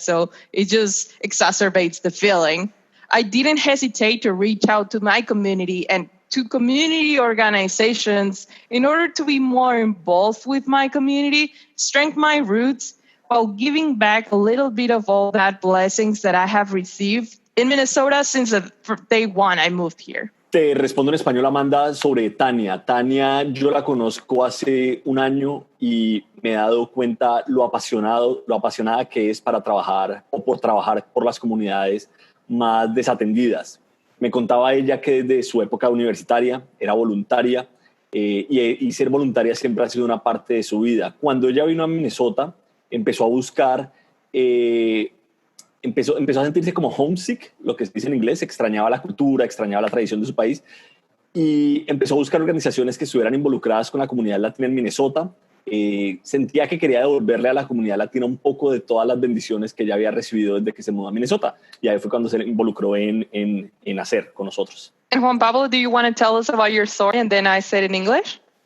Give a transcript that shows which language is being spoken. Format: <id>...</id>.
<en>So it just exacerbates the feeling. I didn't hesitate to reach out to my community and to community organizations in order to be more involved with my community, strengthen my roots, while giving back a little bit of all that blessings that I have received in Minnesota since day one I moved here.</en> <es>Te respondo en español, Amanda, sobre Tania. Tania, yo la conozco hace un año y me he dado cuenta lo apasionada que es por trabajar por las comunidades más desatendidas. Me contaba ella que desde su época universitaria era voluntaria y ser voluntaria siempre ha sido una parte de su vida. Cuando ella vino a Minnesota, empezó a buscar, empezó a sentirse como homesick, lo que se dice en inglés, extrañaba la cultura, extrañaba la tradición de su país y empezó a buscar organizaciones que estuvieran involucradas con la comunidad latina en Minnesota. Sentía que quería devolverle a la comunidad latina un poco de todas las bendiciones que ella había recibido desde que se mudó a Minnesota. Y ahí fue cuando se involucró en HACER con nosotros.</es> <en>And Juan Pablo, do you want to tell us about your story? And then I said in English.</en>